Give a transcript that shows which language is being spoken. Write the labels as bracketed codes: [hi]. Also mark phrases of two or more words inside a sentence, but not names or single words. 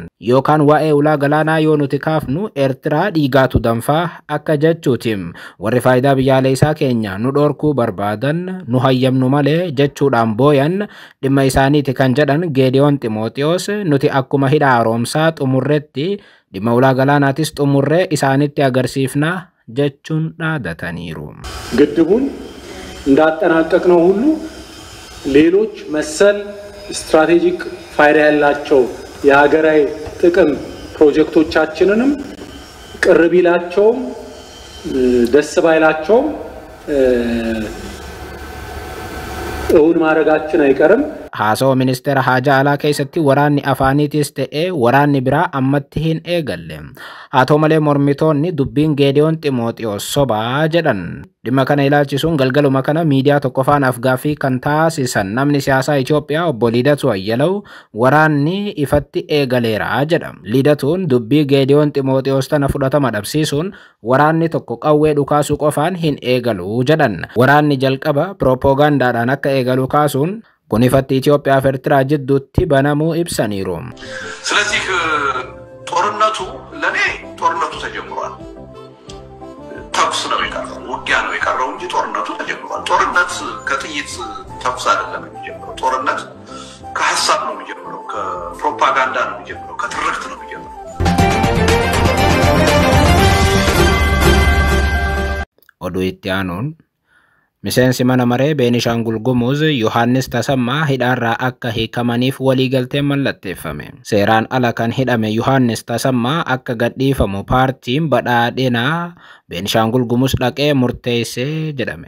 [om] Yookaan waa'ee ulaa galaanaa yoo nuti kaafnu Eertiraa dhiigaatu danfaa akka jechuutiin warri faayidaa biyyaalessaa keenya nu dhorkuu barbaadan nu hayyamnu malee jechuudhaan booyan dhimma isaaniiti kan jedhan Geediyoon Ximooxiyoos nuti akkuma hidha haaromsaa xumurretti dhimma ulaa galaanaatis xumurree isaanitti agarsiifna jechuun dhaadataniiru. [am] ግድቡን እንዳጠናቀቅነው ሁሉ ሌሎች መሰል ስትራቴጂክ ፋይዳ ያላቸው የሀገራዊ ጥቅም ፕሮጀክቶቻችንንም ቅር ቢላቸውም ደስ ባይላቸውም እውን ማድረጋችን አይቀርም። [om] Haasoo ministeera haajaa alaa keessatti waraanni afaaniitis ta'ee waraanni biraa ammatti hin eegalle. Haa ta'u malee mormitoonni dubbiin Geediyoon Ximooxiyoos sobaa jedhan. Dhimma kana ilaalchisuun galgaluma kana miidiyaa tokko faanaaf gaaffii kan taasisan namni siyaasaa Itoophiyaa obbo Lidatu Ayyalaw waraanni ifatti eegaleera jedha. Lidatuun dubbii Geediyoon Ximooxiyoos tana fudhatama dhabsiisuun waraanni tokko qawwee dhukaasuu qofaan hin eegalu jedhan. Waraanni jalqaba piroopoogaandaadhaan akka eegalu kaasuun kun ifatti Itoophiyaa fi Eertiraa jidduutti banamuu ibsaniiru. [am] ስለዚህ ጦርነቱ ለኔ ጦርነቱ ተጀምሯል። ተኩስ ነው የቀረው፣ ውጊያ ነው የቀረው እንጂ ጦርነቱ ተጀምሯል። ጦርነት ከጥይት ተኩስ አይደለም የሚጀምረው። ጦርነት ከሐሳብ ነው የሚጀምረው፣ ከፕሮፓጋንዳ ነው የሚጀምረው፣ ከትርክት ነው የሚጀምረው። [om] Oduu itti aanuun miseensi mana maree Beenishaangul Gumuz Yohaannis Tasammaa hidhaarraa akka hiikamaniif waliigalteen mallatteeffame. Seeraan ala kan hidhame Yohaannis Tasammaa akka gadhiifamu paartiin badhaadhinaa Beenishaangul Gumuz dhaqee murteessee jedhame.